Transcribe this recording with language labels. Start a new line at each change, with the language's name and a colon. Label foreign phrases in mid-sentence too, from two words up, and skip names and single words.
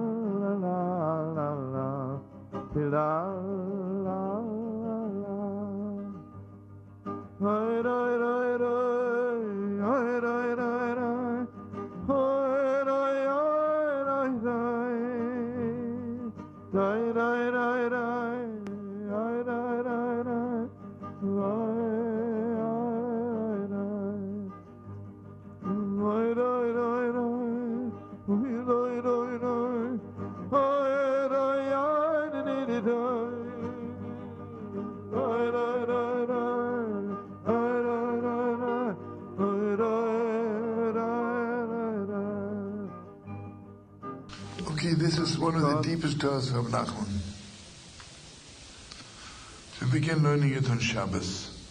English: La la la, hi rai rai rai, hi rai rai rai, hi rai rai rai, rai rai rai rai, hi rai rai rai, rai rai rai rai, hi rai rai rai, hi rai rai. Okay, this is one of the deepest Torahs of Nachman. We begin learning it on Shabbos.